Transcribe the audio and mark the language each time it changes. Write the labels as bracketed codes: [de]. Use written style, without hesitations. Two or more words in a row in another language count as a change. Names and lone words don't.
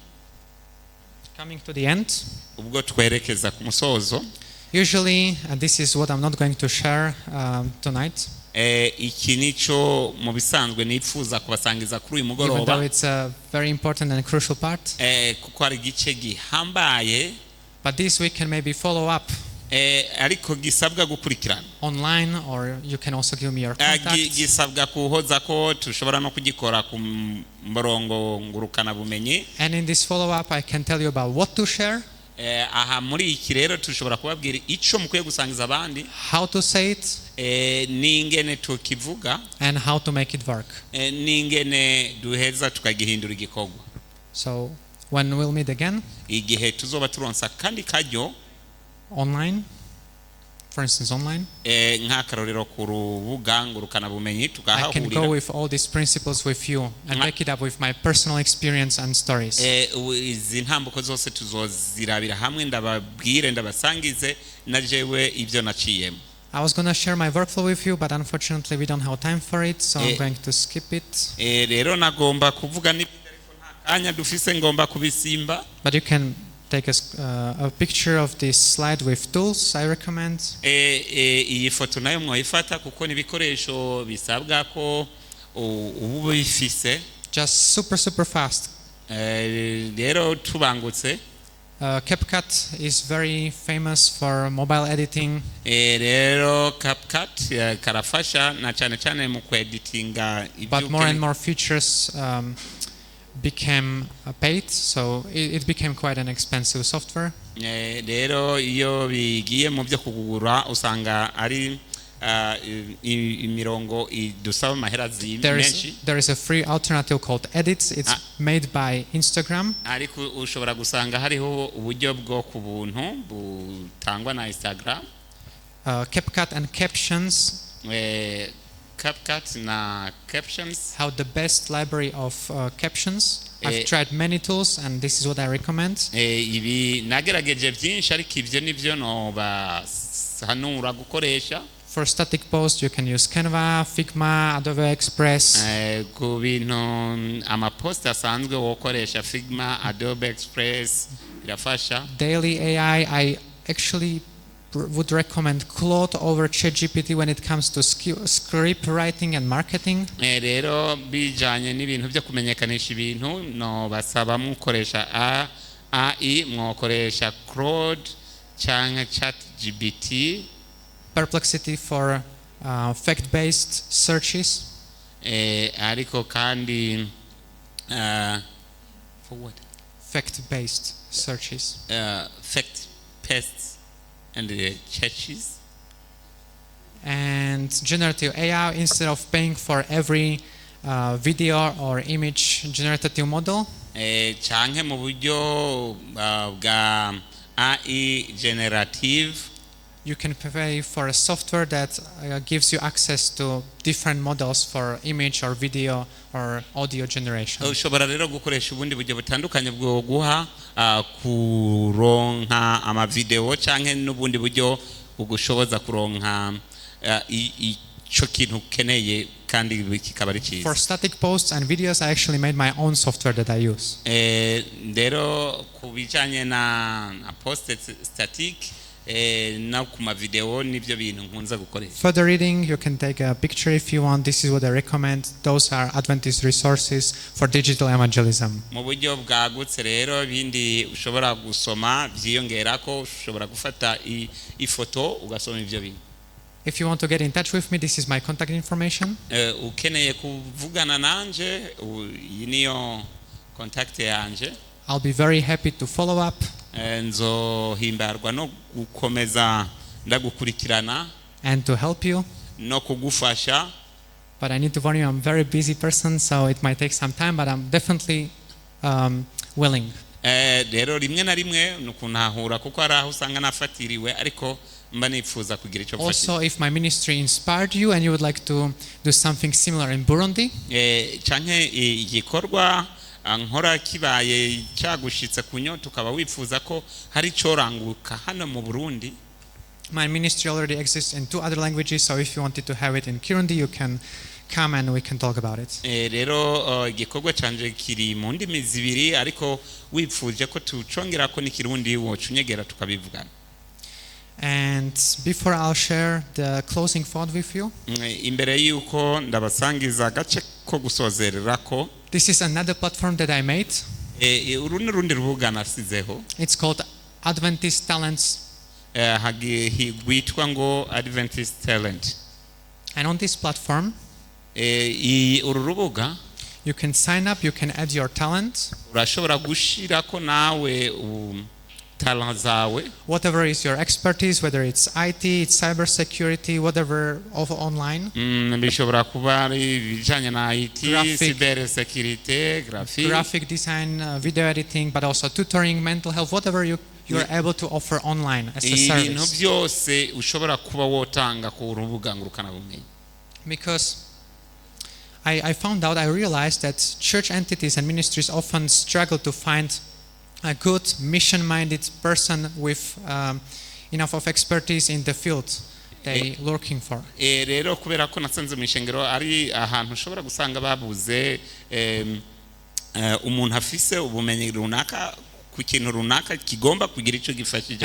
[en] Coming to the end. [rn] Ubwo twerekeza ku musozo. [en] Usually, this is what I'm not going to share tonight. [rn] Iki nico mu bisanzwe nipfuza kubasangiza kuri uyu [en] Even though [rn] mugoroba. [en] it's a very important and crucial part. [rn] Kuko ari igice gihambaye. [en] But this week can maybe follow up. [rn] ariko gisabwa gukurikirana [en] online, or you can also give me your contact. [rn] gisabwa kuhoza ko tushobora no kugikora ku murongo ngurukana bumenyi. [en] And in this follow-up, I can tell you about what to share, [rn] aha muri iki rero tushobora kubabwira ico mukwiye gusangiza abandi, [en] how to say it, [rn] n'ingene tukivuga, [en] and how to make it work. [rn] n'ingene duheza tukagihindura igikorwa. [en] So when we'll meet again, [rn] igihe tuzoba turonsa kandi kajyo [en] online, for instance online, [rn] nk'akarorero ku rubuga ngurukana bumenyi [en] I can go [rn] tukahahurira, [en] with all these principles with you and back it up with my personal experience and stories. [rn] izi ntambuko zose tuzozirabira hamwe, ndababwire ndabasangize na jewe ibyo naciyemo. [en] I was going to share my workflow with you, but unfortunately we don't have time for it, so I'm going to skip it. [rn] Rero nagomba kuvuga n'ibindi ariko nta kanya dufise ngomba kubisimba. [en] But you can take a picture of this slide with tools I recommend. [rn] Iyi foto nayo mwoyifata kuko n'ibikoresho bisabwa ko ubu bifise. [en] Just super fast. [rn] Rero tubangutse. [en] CapCut is very famous for mobile editing. [rn] Rero CapCut karafasha na cyane mu kweditinga ibyo. [en] But more and more features became paid, so it became quite an expensive software. [rn] Rero iyo bigiye mu byo kugura usanga ari imirongo idusaba amahera menshi. [en] There is a free alternative called Edits. It's made by Instagram. [rn] Ariko ushobora gusanga hariho uburyo bwo ku buntu butangwa na Instagram. [en] CapCut and Captions. [rn] CapCut na Captions [en] have the best library of captions. I've tried many tools and this is what I recommend. [rn] Ibi nagerageje byinshi ariko ibyo nivyo no bahanura gukoresha. [en] For static posts you can use Canva, Figma, Adobe Express. [rn] Ku bintu amapost asanzwe wokoresha Figma, Adobe Express irafasha. [en] Daily AI, I actually would recommend Claude over ChatGPT when it comes to script writing and marketing. [rn] Rero bijanye n'ibintu byo kumenyekanisha ibintu no basaba mukoresha AI, mwokoresha Claude cyangwa ChatGPT. [en] Perplexity for fact-based searches. [rn] Ariko kandi [en] for what? Fact-based searches. Fact-based and the churches. And generative AI, instead of paying for every video or image generative model, [rn] canke mu buryo bwa [en] AI generative, you can pay for a software that gives you access to different models for image or video or audio generation. [rn] ushobora rero gukoresha ubundi buryo butandukanye bwo guha kuronka ama video canke n'ubundi buryo bugushoboza kuronka ico kintu ukeneye kandi kikaba ari cyiza. [en] For static posts and videos, I actually made my own software that I use. [rn] Rero kubijanye na [en] post static [rn] na kuma video nibyo bintu nkunza gukoresha. [en] Further reading, you can take a picture if you want. This is what I recommend. Those are Adventist resources for digital evangelism. [rn] Mu buryo bwagutse rero bindi ushobora gusoma byiyongera ko ushobora gufata ifoto ugasoma ibyo bintu. [en] If you want to get in touch with me, this is my contact information. [rn] Ukeneye kuvugana nanje iyi niyo contact yanje. [en] I'll be very happy to follow up. [rn] Nzohimbarwa no gukomeza ndagukurikirana [en] and to help you. [rn] No kugufasha. [en] But I need to warn you, I'm a very busy person, so it might take some time, but I'm definitely willing. [rn] Rero rimwe na rimwe nukuntahura kuko ari aho usanga nafatiriwe ariko mba nifuza kugira icyo mfasha. [en] Also, if my ministry inspired you and you would like to do something similar in Burundi, [rn] canke igikorwa nkora kibaye cyagushitse kunyota ukaba wifuza ko hari cyoranguka hano mu Burundi. [en] My ministry already exists in 2 other languages, so if you wanted to have it in Kirundi, you can come and we can talk about it. [rn] Rero igikorwa canje kiri mu ndimi zibiri ariko wipfuje ko tucongera ko n'Ikirundi wocunyegera tukabivugana. [en] And before I'll share the closing thought with you, [rn] imbere yuko ndabasangiza agace ko gusozererako, [en] this is another platform that I made. [rn] Urundi rubuga nasizeho. [en] It's called Adventist Talents [rn] higwitwa ngo Adventist Talent. [en] And on this platform, [rn] uru rubuga [en] you can sign up, you can add your talent. [rn] urashobora gushirako nawe talent zawe, [en] Whatever is your expertise, whether it's IT, it's cybersecurity, whatever of online. [rn] bishobora kuba ari ibijanye na IT, [en] Graphic. cyber security, Graphic design, video editing, but also tutoring, mental health, whatever you are able to offer online as a [rn] ibintu [en] service. [rn] byose ushobora kuba wotanga ku rubuga ngurukana bumenyi. [en] Because I found out, I realized that church entities and ministries often struggle to find a good mission-minded person with enough of expertise in the field they looking for. [rn] Rero kubera ko nasanze mu ishengero ari ahantu ushobora gusanga babuze umuntu afise ubumenyi runaka ku kintu runaka kigomba kugira ico gifashije mu